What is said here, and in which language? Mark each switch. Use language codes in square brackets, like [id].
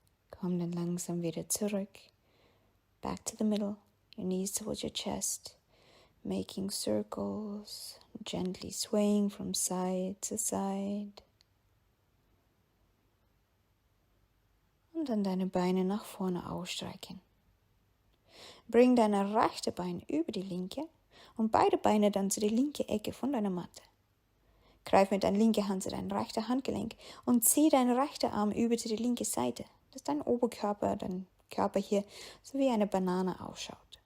[de] Komm dann langsam wieder zurück. [en] Back to the middle. Your knees towards your chest. Making circles. Gently swaying from side to side. [de] Und dann deine Beine nach vorne ausstrecken. Bring dein rechte Bein über die linke und beide Beine dann zu der linken Ecke von deiner Matte. Greif mit deiner linken Hand zu deinem rechten Handgelenk und zieh deinen rechten Arm über zu der linken Seite, dass dein Oberkörper, dein Körper hier so wie eine Banane ausschaut.